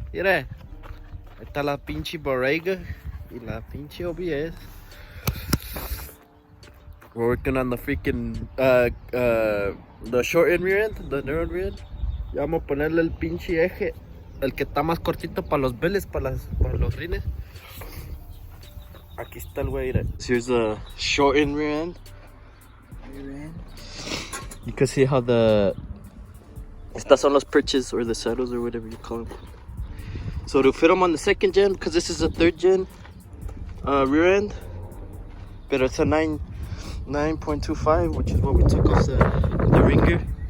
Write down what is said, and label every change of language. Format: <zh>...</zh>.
<es>Mire, ahí está la pinche borrega y la pinche OBS.</es> <en>We're working on the freaking, the short end rear end, the narrow rear end.</en> <es>Ya vamos a ponerle el pinche eje, el que está más cortito para los billets, para los rines. Aquí está el güey.</es> <en>Here's the short end rear end. You can see how</en> <es>estas son los perches</es> <en>or the saddles or whatever you call them. So to fit them on the second gen, because this is a third gen rear end, but it's a 9.25, which is what we took off the ringer.</en>